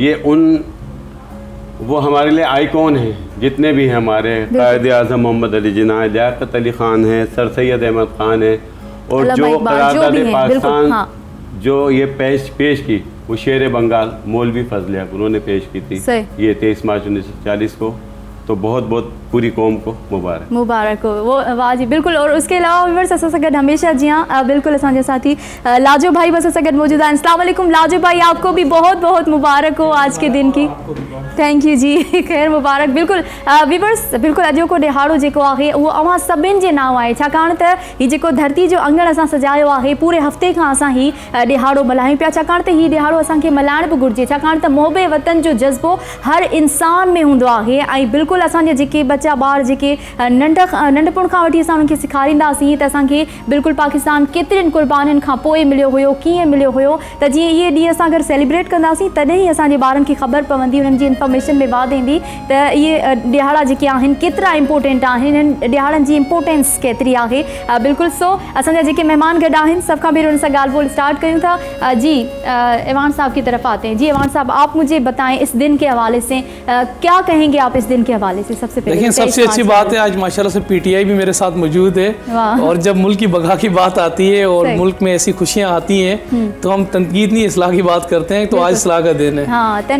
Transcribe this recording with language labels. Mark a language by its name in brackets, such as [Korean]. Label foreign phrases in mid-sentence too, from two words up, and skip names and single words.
[Urdu] یہ وہ ہمارے لیے آئیکن ہیں جتنے بھی ہیں ہمارے، قائد اعظم محمد علی جناح، لیاقت علی خان ہے، سر سید احمد خان ہے. اور جو قرارداد پاکستان جو یہ پیش کی وہ شیر بنگال مولوی فضل حق انہوں نے پیش کی تھی یہ 23 مارچ 1940 کو. تو بہت بہت پوری قوم کو مبارک ہو۔ وہ واہ جی، بالکل. [Sindhi] और उसके अलावा व्यूअर्स असां सां गॾु हमेशह [Urdu] جی ہاں بالکل [Sindhi] असांजे साथी लाजो भाई बस असां गॾु मौजूद आहिनि। [Urdu] السلام علیکم لاجو بھائی، آپ کو بھی بہت بہت مبارک ہو آج کے دن کی. [English] thank you [Urdu] جی، خیر مبارک. [Sindhi] बिल्कुल व्यूअर्स, बिल्कुल अॼोको ॾिहाड़ो जेको आहे उहो अवां सभिनि जे नाम आहे, छाकाणि त हीउ जेको धरती जो अंगण असां सजायो आहे पूरे हफ़्ते खां असां ही ॾिहाड़ो मल्हायूं पिया, छाकाणि त हीउ ॾिहाड़ो असांखे मल्हाइण बि घुरिजे, छाकाणि त मोहबे वतन जो जज़्बो हर इंसान में हूंदो आहे। ऐं बिल्कुलु असांजे जेके बच्चा ॿार जेके नंढपण खां वठी असां उन्हनि खे सेखारींदासीं त असांखे बिल्कुलु पाकिस्तान केतिरनि क़ुर्बानियुनि खां पोइ मिलियो हुयो, कीअं मिलियो हुयो, त जीअं इहे ॾींहं असां अगरि सेलिब्रेट कंदासीं तॾहिं ई असांजे ॿारनि खे ख़बर पवंदी, उन्हनि जी इंफॉर्मेशन में वाध ईंदी त इहे ॾिहाड़ा जेके आहिनि केतिरा इंपॉर्टेंट आहिनि, हिननि ॾिहाड़नि जी इंपॉर्टेंस केतिरी आहे। बिल्कुलु। सो असांजा जेके महिमान गॾु आहिनि सभ खां पहिरीं उन सां ॻाल्हि ॿोल स्टार्ट कयूं था। [Urdu] جی ایوان صاحب کی طرف آتے ہیں. جی ایوان صاحب، آپ مجھے بتائیں اس دن کے حوالے سے کیا کہیں گے آپ اس دن کے حوالے سے? سب سے پہلے دیکھیے، سب سے اچھی بات ہے آج ماشاءاللہ سے PTI بھی میرے ساتھ موجود ہے. اور جب ملک کی بقا کی بات آتی ہے اور ملک میں ایسی خوشیاں آتی ہیں تو ہم تنقید نہیں اصلاح کی بات کرتے ہیں، تو آج اصلاح کا دن ہے.